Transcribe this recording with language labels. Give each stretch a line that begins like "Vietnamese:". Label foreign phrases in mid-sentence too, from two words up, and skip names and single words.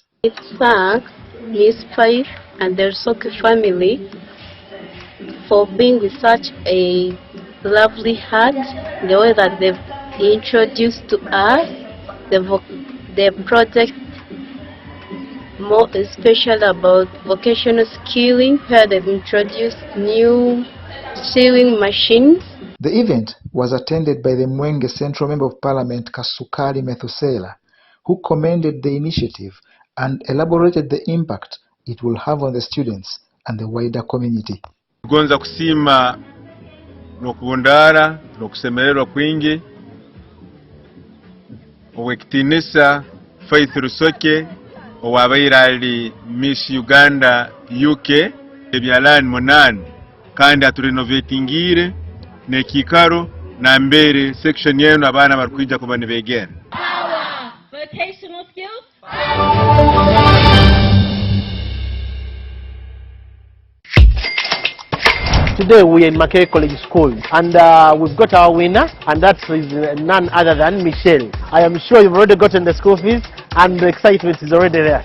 English: I thank Miss Faith and their soccer family for being with such a lovely heart, the way that they've introduced to us the project, more especially about vocational skilling, where they've introduced new sewing machines. The event was attended by the Mwenge Central Member of Parliament Kasukali Methusela, who commended the initiative and elaborated the impact it will have on the students and the wider community.
Tooro: Tugonza kusima n'okubondara n'okusemererwa kwingi obwekitinisa Faith Rusoke owabaire ali Miss Uganda UK ebyalani 8 kandi aturenovatingire nekikaro na mbere section yenu abana barkwija kuba nibegera.
English: Vocational skills. Today we are in Makerere College School and we've got our winner, and that is none other than Michelle. I am sure you've already gotten the school fees and the excitement is already there.